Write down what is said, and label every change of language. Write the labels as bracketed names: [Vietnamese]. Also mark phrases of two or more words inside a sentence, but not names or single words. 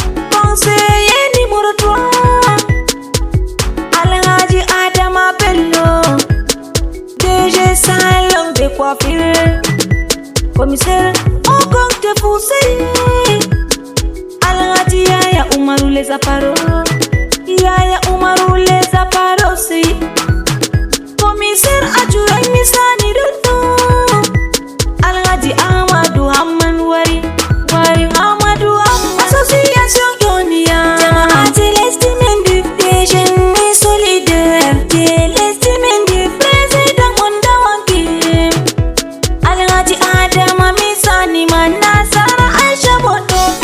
[French] Conseiller numéro trois, Alhaji Adama Bello, D G Salon de Coiffure. Commissaire au compte Fousseyi. Alhaji Yaya Umaru les appareils. Yaya Umaru les appareils aussi. Commissaire adjoint Misani Dodo. Alhaji Amadou Hamman Wari. Wari Amadou Hamman. Association Yonia. [Fula] Jamaati lesdi min di, [French] des jeunes solidaires. [Fula] Je lesdi min di, président on dawanke. Alhaji Adama Misani man Nasara Aisha Bodo.